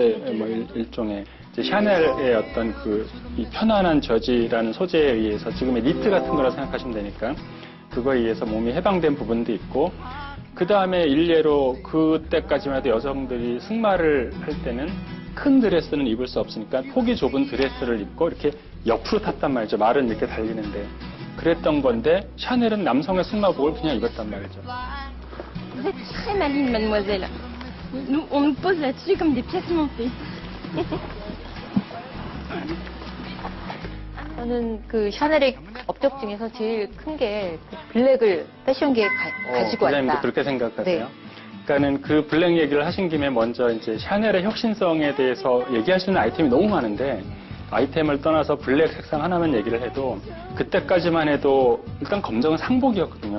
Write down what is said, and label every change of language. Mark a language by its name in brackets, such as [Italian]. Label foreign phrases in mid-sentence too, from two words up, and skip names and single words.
[Korean] 뭐 일종의 이제 샤넬의 어떤 이 편안한 저지라는 소재에 의해서 지금의 니트 같은 거라 생각하시면 되니까 그거에 의해서 몸이 해방된 부분도 있고 그 다음에 일례로 그때까지만 해도 여성들이 승마를 할 때는 큰 드레스는 입을 수 없으니까 폭이 좁은 드레스를 입고 이렇게 옆으로 탔단 말이죠. 말은 이렇게 달리는데 그랬던 건데 샤넬은 남성의 승마복을 그냥 입었단 말이죠. [French] Vous êtes très maligne, mademoiselle. Nous, on nous pose là-dessus comme des pièces montées. [Korean] 저는 그 샤넬의 업적 중에서 제일 큰 게 블랙을 패션계에 가지고 기자님도 왔다. 그렇게 생각하세요? 네. 그러니까는 그 블랙 얘기를 하신 김에 먼저 이제 샤넬의 혁신성에 대해서 얘기할 수 있는 아이템이 너무 많은데 아이템을 떠나서 블랙 색상 하나만 얘기를 해도 그때까지만 해도 일단 검정은 상복이었거든요.